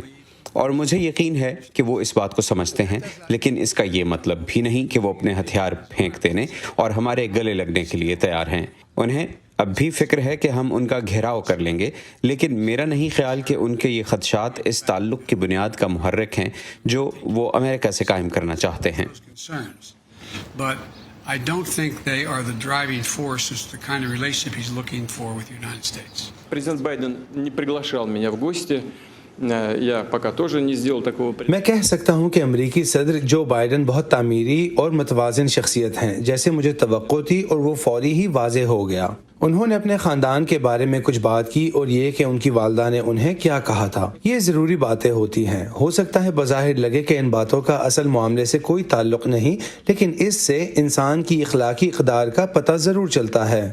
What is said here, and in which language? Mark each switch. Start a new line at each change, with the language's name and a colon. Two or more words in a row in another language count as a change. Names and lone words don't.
Urdu: اور مجھے یقین ہے کہ وہ اس بات کو سمجھتے ہیں، لیکن اس کا یہ مطلب بھی نہیں کہ وہ اپنے ہتھیار پھینک دینے اور ہمارے گلے لگنے کے لیے تیار ہیں۔ انہیں اب بھی فکر ہے کہ ہم ان کا گھیراؤ کر لیں گے، لیکن میرا نہیں خیال کہ ان کے یہ خدشات اس تعلق کی بنیاد کا محرک ہیں جو وہ امریکہ سے قائم کرنا چاہتے ہیں۔
English: I don't think they are the driving force as the kind of relationship he's looking for with the United States.
Russian: Президент Байден не приглашал меня в гости. Я пока тоже не сделал такого.
Urdu: میں کہہ سکتا ہوں کہ امریکی صدر جو بائیڈن بہت تعمیری اور متوازن شخصیت ہیں، جیسے مجھے توقع تھی، اور وہ فوری ہی واضح ہو گیا۔ انہوں نے اپنے خاندان کے بارے میں کچھ بات کی اور یہ کہ ان کی والدہ نے انہیں کیا کہا تھا۔ یہ ضروری باتیں ہوتی ہیں۔ ہو سکتا ہے بظاہر لگے کہ ان باتوں کا اصل معاملے سے کوئی تعلق نہیں، لیکن اس سے انسان کی اخلاقی اقدار کا پتہ ضرور چلتا ہے۔